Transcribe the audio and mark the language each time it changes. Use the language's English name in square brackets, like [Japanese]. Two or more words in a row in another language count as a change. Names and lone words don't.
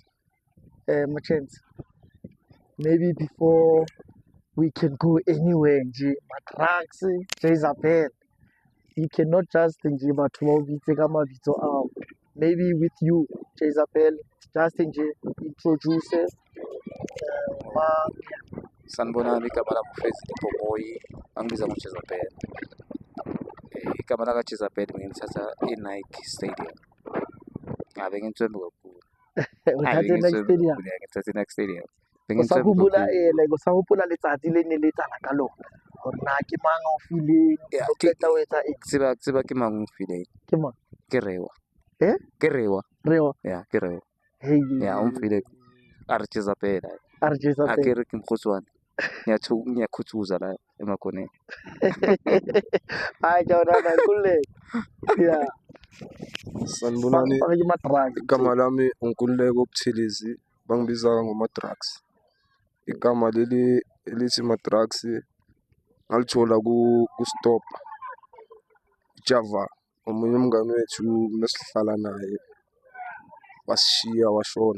[English] Merchants, maybe before we can go anywhere, Matrax, Jezabel, you cannot just maybe with you, Jezabel, just introduce [Zulu] Sanibonani, igama lami uFezile Bhoboyi, angibiza ngoJezabel. Igama lakaJezabel ngilithatha eNike Stadium. Ngabe ngimthembu kakhulu. uthathe Nike Stadium. Ngithathe eNike Stadium. [Southern Sotho] Usakhumbula letsatsi le ne le tsala ka lona gore na ke mang o fileng o qeta o etsa eng? Tseba ke mang o fileng? Ke mang? Ke Rewa. Ke Rewa. Ya, ke Rewa. Ya, o mfile a re Jezabel. A re Jezabel. A ke re ke Mkhotswane. [Zulu] Ngiyakhuthuza la emakhoneni. Hayi jawona Nkululeko. Yeah. Sanibonani, igama lami uNkululeko Buthelezi, bangibiza ngoMatrax. Igama leli elithi Matrax ngalithola ku-Stop Java, omunye umngane wethu mesihlala naye wasishiya washona.